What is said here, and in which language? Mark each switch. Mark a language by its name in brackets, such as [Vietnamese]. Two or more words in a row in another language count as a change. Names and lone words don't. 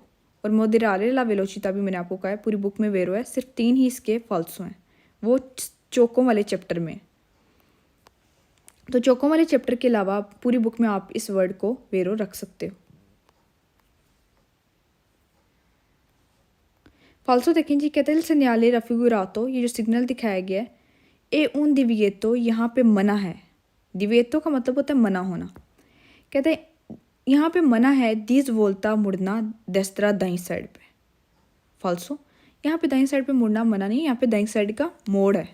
[Hindi] और [Italian] moderare la velocità [Hindi] भी मैंने आपको कहा है पूरी बुक में वेरो है, सिर्फ 3 ही इसके फाल्सो हैं, वो चौकों वाले चैप्टर में। तो चौकों वाले चैप्टर के अलावा पूरी बुक में आप इस वर्ड को वेरो रख सकते हो। फाल्सो देखें जी, कहते हैं [Italian] il segnale raffigurato, [Hindi] ये जो सिग्नल दिखाया गया है [Italian] è un divieto, [Hindi] यहाँ पे मना है। दिविएतो का मतलब होता है मना होना। कहते हैं यहाँ पे मना है [Italian] di svolta [Hindi] मुड़ना देस्त्रा दाईं साइड पे। फाल्सो, यहाँ पे दाईं साइड पे मुड़ना मना नहीं, यहाँ पे दाईं साइड का मोड़ है।